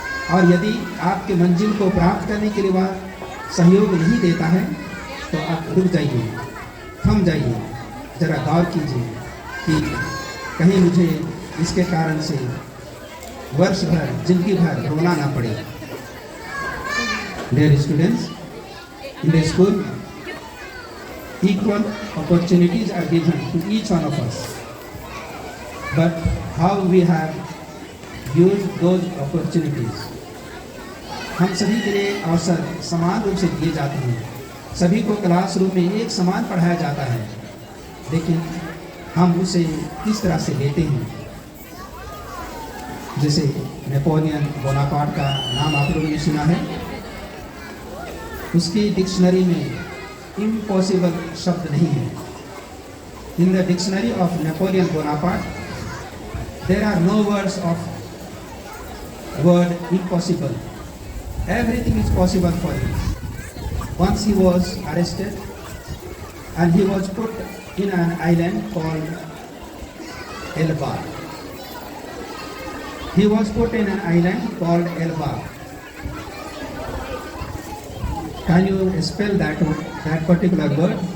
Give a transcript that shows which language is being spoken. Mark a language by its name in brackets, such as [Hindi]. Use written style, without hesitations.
[Hindi] और यदि आपके मंजिल को प्राप्त करने के लिए वह सहयोग नहीं देता है, तो आप रुक जाइए, थम जाइए, जरा गौर कीजिए कि कहीं मुझे इसके कारण से वर्ष भर, जिंदगी भर रोना ना पड़े। [English] Dear students, in the school, equal opportunities are given to each one of us. But how we have used those opportunities? [Hindi] हम सभी के लिए अवसर समान रूप से दिए जाते हैं, सभी को क्लासरूम में एक समान पढ़ाया जाता है, लेकिन हम उसे किस तरह से लेते हैं? जैसे नेपोलियन बोनापार्ट का नाम आप लोगों ने सुना है, उसकी डिक्शनरी में इम्पॉसिबल शब्द नहीं है। [English] In the dictionary of Napoleon Bonaparte there are no words of word impossible. Everything is possible for him. Once he was arrested and he was put in an island called Elba. He was put in an island called Elba. Can you spell that particular word?